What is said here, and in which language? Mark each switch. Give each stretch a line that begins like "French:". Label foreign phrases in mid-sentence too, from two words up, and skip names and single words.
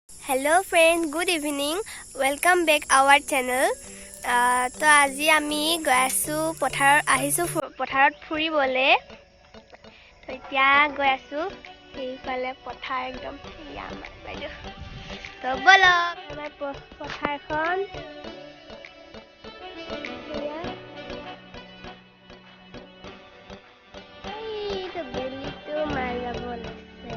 English: Hello friends, good evening. Welcome back our channel.
Assamese: তো আজি আমি গৈ আছো পথাৰত ফুৰিবলে। তো এতিয়া গৈ আছো এইফালে পথাৰ একদম আমাৰ বাইদেউ। তো বলো আমাৰ পথাৰখন এইটো বেলিটো মাৰ যাব লৈছে।